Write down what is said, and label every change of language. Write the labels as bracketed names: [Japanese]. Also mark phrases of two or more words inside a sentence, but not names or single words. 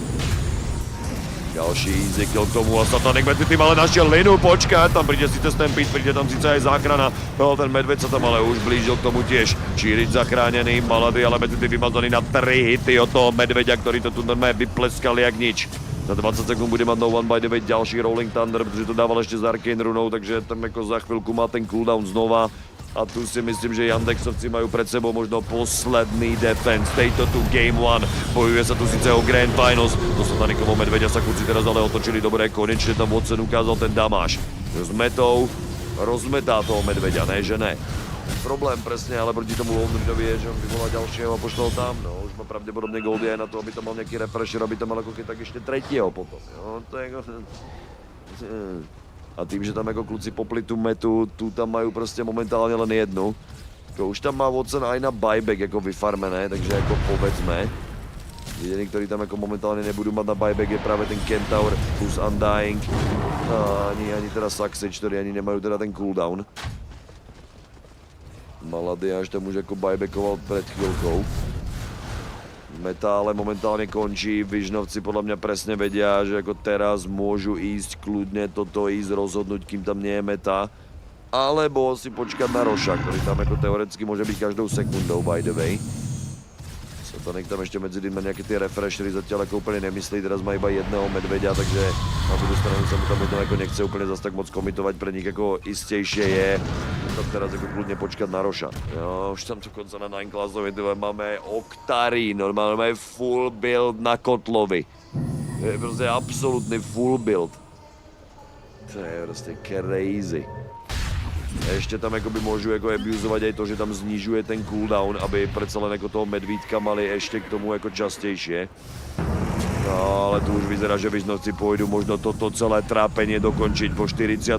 [Slovak] Ďalší [English] easy kill [Slovak] k tomu a Satanik medzi tým ale našiel Linu, počkať, tam príde síce Stampede, príde tam síce aj záchrana, no ten medveď sa tam ale už blížil k tomu tiež. Čírič zachránený, Malady ale medzi tým vymazaný na 3 hity od toho medveďa, ktorý to tu normálne vypleskali jak nič. Za 20 sekund bude mať [English] no one by the way [Slovak] ďalší Rolling Thunder, [Czech] protože to dával ešte s Arcane runou, takže tam jako za chvilku má ten cooldown znova. [Slovak] A tu si myslím, že Yandexovci majú pred sebou možno posledný defense tejto tu Game 1. Bojuje sa tu síce o Grand Finals. Do Satanikovo Medveďa sa kluci teraz ale otočili dobre, konečne tam Watson ukázal ten damáž. S metou rozmetá toho Medveďa, ne že ne. Problém presne, ale proti tomu Londrinovi je, že on vyvolá ďalšieho a pošlal tam. No, už má pravdepodobne goldy aj na to, aby tam mal nejaký refresher, aby tam mal ako keď tak ešte tretieho potom. Jo, to je... A tým, že tam jako kluci popli tu metu, tu tam majú prostě momentálně len jednu. Už tam má Watson aj na buyback jako vyfarmené, takže jako povedzme. [Czech] Jediný, který tam jako momentálně nebudu mať na buyback je právě ten Kentaur plus Undying. Ani teda Saxage, který ani nemají teda ten cooldown. Malady až tam už jako buybackoval před chvilkou. [Slovak] Meta ale momentálne končí, Vižnovci podľa mňa presne vedia, že ako teraz môžu ísť kľudne toto ísť rozhodnúť, kým tam nie je meta. Alebo si počkať na Roša, ktorý tam ako teoreticky môže byť každou sekundou, [English] by the way. [Slovak] Satanik tam ešte medzi tým má nejaké tie refreshery, zatiaľ ako úplne nemyslí, teraz má iba jedného medveďa, takže na druhú stranu sa mu tam možno ako nechce úplne zase tak moc komitovať, pre nich ako istejšie je tam teraz ako kľudne počkať na Roša. Jo, už tam dokonca na 9 Classovej máme Octari, normálne máme [English] full build [Slovak] na Kotlovi. To je proste absolútny [English] full build. [Slovak] To je proste crazy. Ešte tam akoby môžu ako abuzovať aj to, že tam znižuje ten cooldown, aby predsa len ako toho medvídka mali ešte k tomu ako častejšie. No, ale tu už vyzerá, že Vižnovci pôjdu možno toto celé trápenie dokončiť po 48.